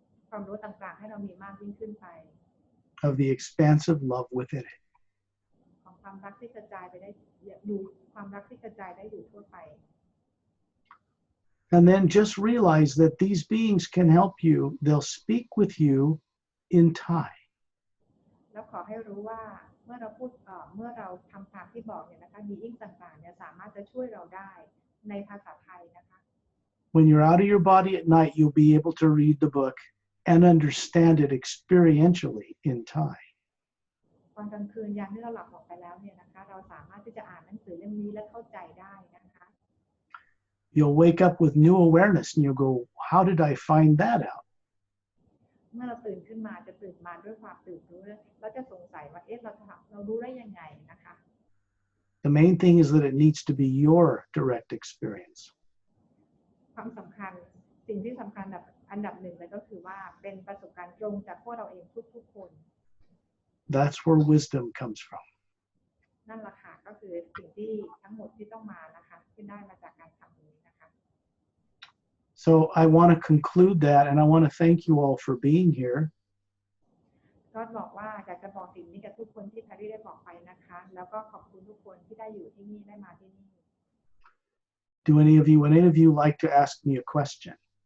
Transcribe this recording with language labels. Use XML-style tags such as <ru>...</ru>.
<th>ความรู้ต่างๆให้เรามีมากยิ่งขึ้นไป</th> <en>of the expansive love within it.</en> <th>ของความรักที่กระจายไปได้อยู่ความรักที่กระจายได้อยู่ทั่วไป</th> <en>And then just realize that these beings can help you. They'll speak with you in Thai.</en> <th>แล้วขอให้รู้ว่าเมื่อเราทำตามที่บอกเนี่ยนะคะบีอิงต่างๆเนี่ยสามารถจะช่วยเราได้ในภาษาไทยนะคะ</th> <en>When you're out of your body at night, you'll be able to read the book and understand it experientially in Thai.</en> <th>ตอนกลางคืนยามที่เราหลับออกไปแล้วเนี่ยนะคะเราสามารถที่จะอ่านหนังสือเล่มนี้และเข้าใจได้นะคะ</th> <en>You'll wake up with new awareness and you'll go, how did I find that out?</en> <th>เมื่อเราตื่นขึ้นมาจะตื่นมาด้วยความตื่นรู้แล้วจะสงสัยว่าเรารู้ได้ยังไงนะคะ</th> <en>The main thing is that it needs to be your direct experience.</en> <th>ความสำคัญสิ่งที่สำคัญอันดับหนึ่งเลยก็คือว่าเป็นประสบการณ์ตรงจากพวกเราเองทุกๆคน</th> <en>That's where wisdom comes from.</en> <th>นั่นแหละค่ะก็คือสิ่งที่ทั้งหมดที่ต้องมานะคะที่ได้มาจากการทำนี้นะคะ</th> <en>So I want to conclude that, and I want to thank you all for being here.</en> <th>ก็บอกว่าอยากจะบอก สิ่งนี้กับทุกคนที่แพรรี่ได้บอกไปนะคะแล้วก็ขอบคุณทุกคนที่ได้อยู่ที่นี่ได้มาที่นี่</th> <en>Do would any of you like to ask me a question?</en>